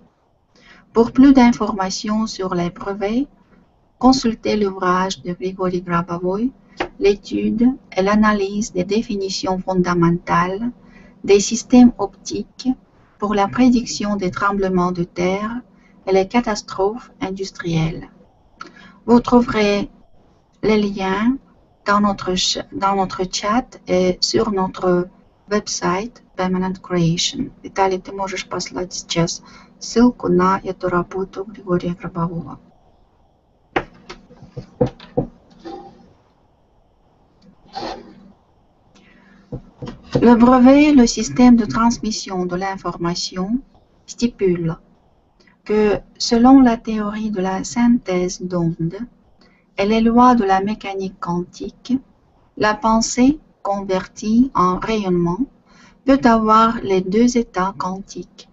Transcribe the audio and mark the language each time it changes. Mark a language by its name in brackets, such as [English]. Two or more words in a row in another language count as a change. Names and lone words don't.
[French] Pour plus d'informations sur les brevets, consultez l'ouvrage de Grigory Grabovoy, l'étude et l'analyse des définitions fondamentales des systèmes optiques pour la prédiction des tremblements de terre et les catastrophes industrielles. Vous trouverez les liens dans notre chat et sur notre веб-сайт Permanent Creation. [Russian] Виталий, ты можешь послать сейчас ссылку на эту работу Григория Гробового. [French] Le brevet, le système de transmission de l'information, stipule que selon la théorie de la synthèse d'ondes et les lois de la mécanique quantique, la pensée convertie en rayonnement peut avoir les deux états quantiques.